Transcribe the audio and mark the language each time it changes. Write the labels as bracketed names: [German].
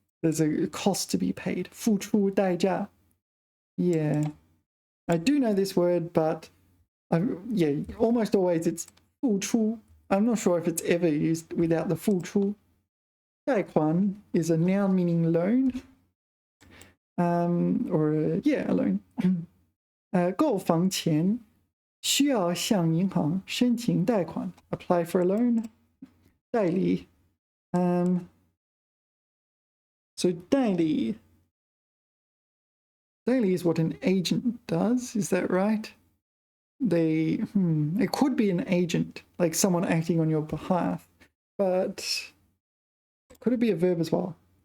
[English] There's a cost to be paid. [Chinese] 付出代价 [English] Yeah. I do know this word, but yeah, almost always it's 付出 I'm not sure if it's ever used without the 付出 贷款 is a noun meaning loan. Or yeah, a loan. [Chinese] 购房前需要向银行申请贷款 [English] apply for a loan. 代理 So 代理 is what an agent does, is that right? It could be an agent, like someone acting on your behalf, but could it be a verb as well?